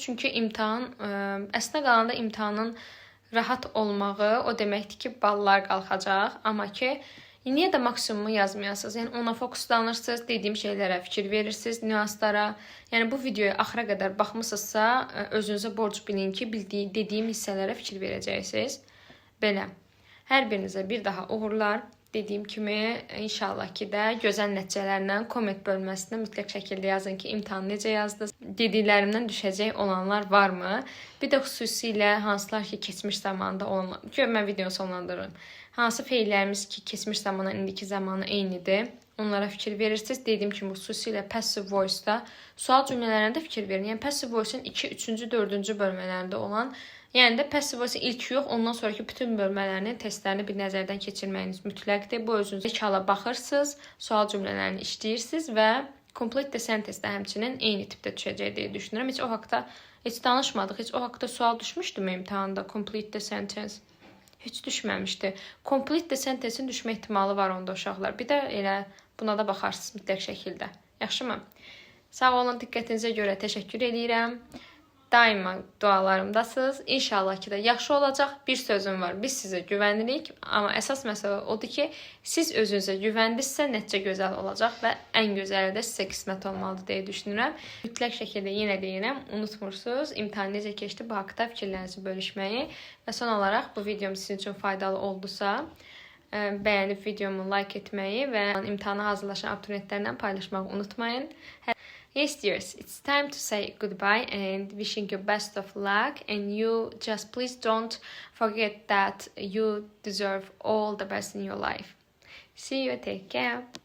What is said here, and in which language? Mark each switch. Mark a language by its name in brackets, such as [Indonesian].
[Azerbaijani] Çünki imtahan, əslində qalanda imtahanın rahat olmağı o deməkdir ki, ballar qalxacaq. Amma ki, niyə də maksimumu yazmayasınız? Yəni ona fokuslanırsınız, dediyim şeylərə fikir verirsiniz, nüanslara. Yəni bu videoya axıra qədər baxmısınızsa, özünüzə borc bilin ki, dediyim hissələrə fikir verəcəksiniz. Belə. Hər birinizə bir daha uğurlar. Dediyim kimi, inşallah ki də gözəl nəticələrlə komment bölməsində mütləq şəkildə yazın ki, imtahanı necə yazdınız? Dediklərimdən düşəcək olanlar varmı? Bir də xüsusilə hansılar ki, keçmiş zamanda olanlar. Mən videonu sonlandırırım. Hansı feillərimiz ki, keçmiş zamana, indiki zamana eynidir? Onlara fikir verirsiniz. Dediyim kimi, xüsusilə passive voice-da sual cümlələrində fikir verin. Yəni, passive voice-un 2, 3-cü, 4-cü bölmələrində olan, yəni də passive voice ilk yox, ondan sonraki bütün bölmələrini, testlərini bir nəzərdən keçirməyiniz mütləqdir. Bu özünüzə hala baxırsınız, sual cümlələrini işləyirsiniz və complete the sentence-də həmçinin eyni tipdə düşəcək deyə düşünürəm. Heç o haqda danışmadıq. Heç o haqda sual düşmüşdümü imtahanda? Complete the sentence. Heç düşməmişdi. Complete the sentence-in düşmə ehtimalı var onda uşaqlar. Bir də elə buna da baxarsınız mütləq şəkildə. Yaxşımı? Sağ olun, diqqətinizə görə təşəkkür edirəm. Daima dualarımdasınız. İnşallah ki də yaxşı olacaq. Bir sözüm var. Biz sizə güvənirik. Amma əsas məsələ odur ki, siz özünüzə güvəndinizsə nəticə gözəl olacaq və ən gözəli də sizə qismət olmalıdır deyə düşünürəm. Mütləq şəkildə yenə deyirəm, unutmursunuz. İmtahan necə keçdi bu haqda fikirlərinizi bölüşməyi və son olaraq bu videom sizin üçün faydalı oldusa, bəyənib videomu like etməyi və imtahana hazırlaşan abituriyentlərlə paylaşmağı unutmayın. [English] Yes, dears, it's time to say goodbye and wishing you best of luck, and you just please don't forget that you deserve all the best in your life. See you, take care.